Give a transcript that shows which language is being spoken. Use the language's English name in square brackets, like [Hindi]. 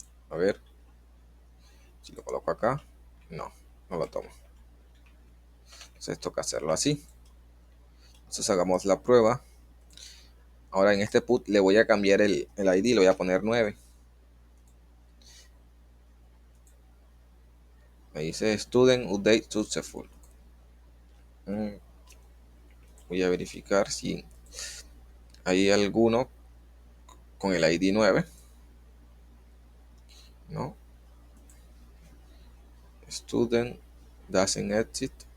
[Spanish] A ver. Si lo coloco acá, no lo tomo. Entonces toca hacerlo así. Entonces hagamos la prueba. Ahora en este put le voy a cambiar el ID, le voy a poner 9. Me dice [English] student update successful. [Spanish] Voy a verificar si hay alguno con el ID 9. No. [English] Student doesn't exit.